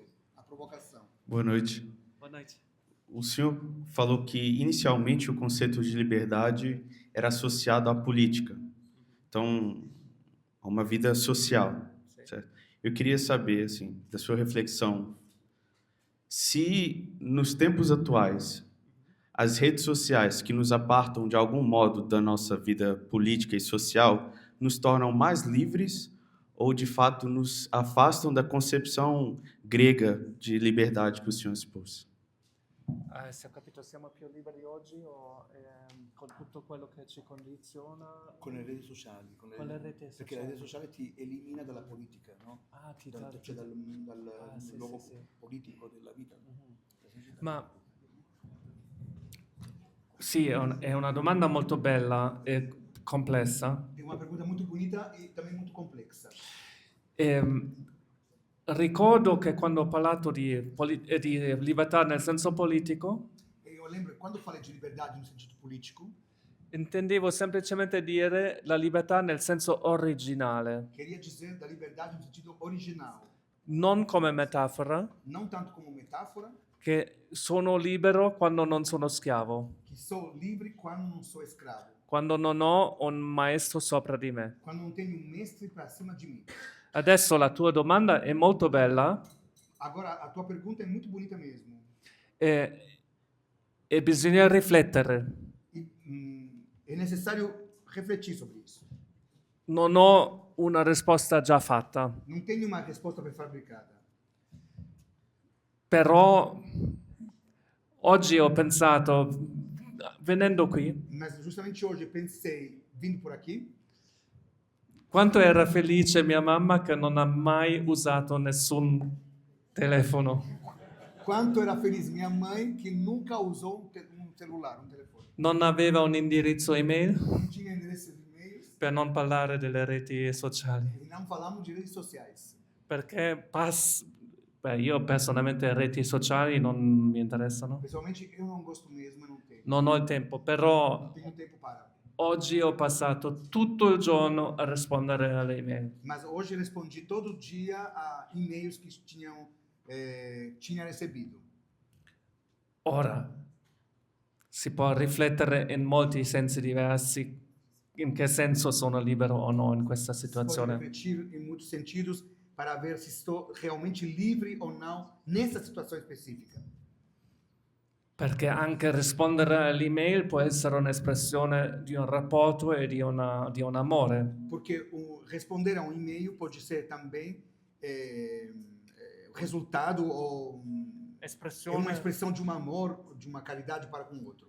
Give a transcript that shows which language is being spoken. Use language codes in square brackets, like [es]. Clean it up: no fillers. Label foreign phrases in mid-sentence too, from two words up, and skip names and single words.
[pt] A provocação. Boa noite. Boa noite. O senhor falou que inicialmente o conceito de liberdade era associado à política, então a uma vida social, certo? Eu queria saber, assim, da sua reflexão, se nos tempos atuais as redes sociais que nos apartam de algum modo da nossa vida política e social nos tornam mais livres ou de fato nos afastam da concepção grega de liberdade que o senhor expôs? [it] Se ho capito, siamo più liberi oggi o con tutto quello che ci condiziona? Con le reti sociali. Con le reti Perché la sociali. rete sociale ti elimina dalla politica, no? Ah, ti Cioè dal sì, luogo sì, sì. politico della vita. Ma sì, è una domanda molto bella e complessa. È una pergunta molto bonita [pt] e também [it] molto complessa. Ricordo che quando ho parlato di libertà nel senso politico, E io [pt] lembro che quando falei di liberdade no sentido politico, [it] intendevo semplicemente dire la libertà nel senso originale, [pt] queria dizer da liberdade no sentido original, [it] non come metafora, [pt] não tanto como metáfora, [it] che sono libero quando non sono schiavo, [pt] que sou livre quando não sou escravo, [it] quando non ho un maestro sopra di me. [pt] quando não tenho um mestre para cima de mim. [it] Adesso la tua domanda è molto bella [pt] Agora, a tua pergunta é muito bonita mesmo. [it] e bisogna riflettere. [pt] E, é necessário refletir sobre isso. [it] Non ho una risposta già fatta, [pt] Não tenho uma resposta prefabbricada. [it] però oggi ho pensato, venendo qui, [pt] Mas justamente hoje eu pensei, vindo por aqui, [it] quanto era felice mia mamma che non ha mai usato nessun telefono. [pt] quanto era feliz minha mãe que nunca usou um celular, um telefone. [it] Non aveva un indirizzo email [pt] Não tinha endereço de e-mails [it] per non parlare delle reti sociali. [pt] e não falamos de redes sociais. [it] Perché io personalmente reti sociali non mi interessano. [pt] Pessoalmente, eu não gosto mesmo, eu não tenho. [it] Non ho il tempo, però [pt] Não tenho tempo para. [it] oggi ho passato tutto il giorno a rispondere alle email. [pt] Mas hoje eu respondi todo dia a e-mails que tinha recebido. [it] Ora si può riflettere in molti sensi diversi in che senso sono libero o no in questa [pt] Pode [it] situazione. [pt] refletir em muitos sentidos para ver se estou realmente livre ou não nessa situação específica. [it] Perché anche rispondere all'email può essere un'espressione di un rapporto e di un amore. [pt] Porque responder a um e-mail pode ser também resultado ou é uma expressão de um amor, de uma caridade para com o outro.